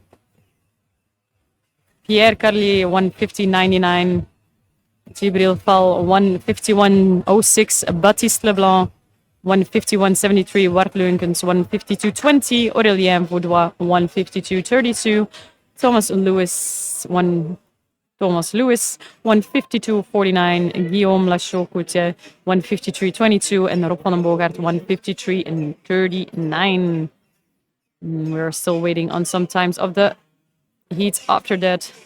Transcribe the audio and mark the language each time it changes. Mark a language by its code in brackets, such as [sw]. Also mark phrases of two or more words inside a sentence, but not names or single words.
[en] Pierre Carlier 150.99, Gibril Fall 151.06, Baptiste Leblanc 151.73, Wart Leunkens 152.20, Aurélien Vaudois 152.32, Thomas Lewis 152.49, Guillaume Lachaud-Coutier 153.22, and Rob van den Boogaard 153.39. We're still waiting on some times of the heats after that.